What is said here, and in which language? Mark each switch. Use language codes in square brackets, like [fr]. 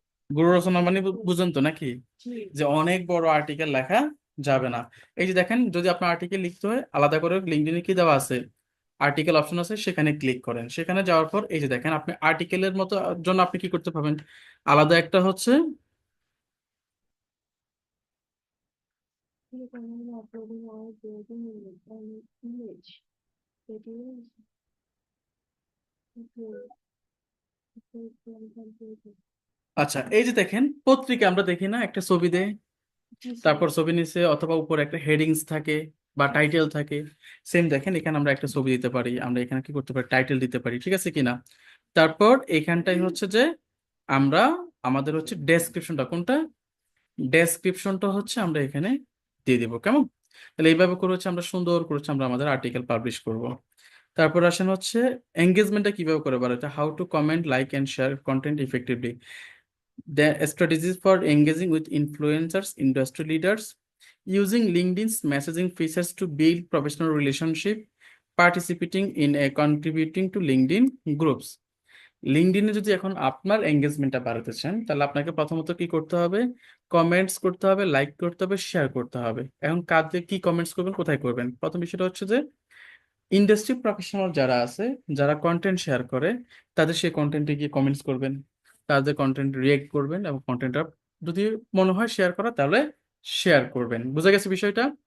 [bn] গুরু রচনা মানে বুঝেন তো নাকি? যে অনেক বড় আর্টিকেল লেখা যাবে না। এই যে দেখেন, যদি আপনার আর্টিকেল লিখতে হয়, আলাদা করে লিঙ্কডইনে কি দেওয়া আছে, আর্টিকেল অপশন আছে, সেখানে ক্লিক করেন। সেখানে যাওয়ার পর এই যে দেখেন, আপনি আর্টিকেলের মতো জন্য আপনি কি করতে পারবেন, আলাদা একটা হচ্ছে, [en] uploading or creating an image. It is okay. Okay, computer. [bn] আচ্ছা এই যে দেখেন, পত্রিকা আমরা দেখি না, একটা ছবি দেয়, তারপর ছবি নিচে অথবা উপরে একটা হেডিংস থাকে বা টাইটেল থাকে। সেম দেখেন, এখানে আমরা একটা ছবি দিতে পারি, আমরা এখানে কি করতে পারি, টাইটেল দিতে পারি। ঠিক আছে কিনা? তারপর এখানটাই হচ্ছে যে আমরা আমাদের হচ্ছে ডেসক্রিপশনটা, কোনটা? ডেসক্রিপশনটা হচ্ছে আমরা এখানে দিয়ে দিব। কেমন? তাহলে এইভাবে করে হচ্ছে আমরা সুন্দর করে হচ্ছে আমরা আমাদের আর্টিকেল পাবলিশ করব। তারপর আসেন হচ্ছে এঙ্গেজমেন্টটা কিভাবে করে বাড়াতে, [en] How to comment, like and share content effectively, the strategies for engaging with influencers, industry leaders, using LinkedIn's messaging features to build professional relationship, participating in a contributing to LinkedIn groups. [bn] লিঙ্কডইনে যদি এখন আপনার এঙ্গেজমেন্টটা বাড়াতে চান, তাহলে আপনাকে প্রথমত কি করতে হবে? কমেন্টস করতে হবে, লাইক করতে হবে, শেয়ার করতে হবে। এখন কাজে কি কমেন্টস করবেন, কোথায় করবেন? প্রথম বিষয়টা হচ্ছে যে ইন্ডাস্ট্রি প্রফেশনাল যারা আছে, যারা কন্টেন্ট শেয়ার করে, তাদের সেই কন্টেন্টে গিয়ে কমেন্টস করবেন, তাদের কন্টেন্ট রিয়েক্ট করবেন, এবং কন্টেন্টটা যদি মনে হয় শেয়ার করা, তাহলে শেয়ার করবেন। বুঝা গেছে বিষয়টা?